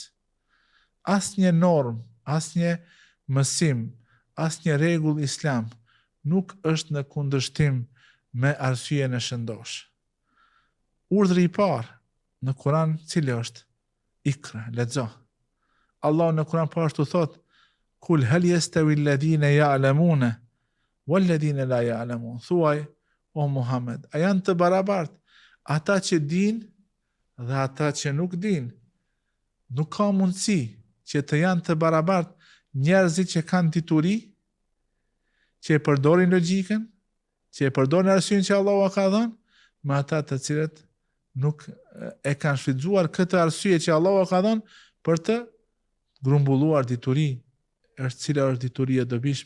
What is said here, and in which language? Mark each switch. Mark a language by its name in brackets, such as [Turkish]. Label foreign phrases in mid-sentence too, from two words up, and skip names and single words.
[Albanian] Asnjë normë, asnjë mësim, asnjë rregull islam nuk është në kundërshtim me arsyeën e shëndosh. Urdhri i parë në Kur'an cili është? Ikra, lexo. Allah në Kur'an po ashtu thot: [Arabic] "قل هل يستوي الذين يعلمون والذين لا يعلمون." [Albanian] Thuaj, o Muhammed, a janë të barabartë ata që dinë dhe ata që nuk dinë? Nuk ka mundësi që të janë të barabartë njerëzit që kanë dituri, që e përdorin logjikën, që e përdorin arsyeën që Allahu ka dhënë, me ata të cilët nuk e kanë shfrytzuar këtë arsye që Allahu ka dhënë për të grumbulluar dituri, cila është dituri e dobishme.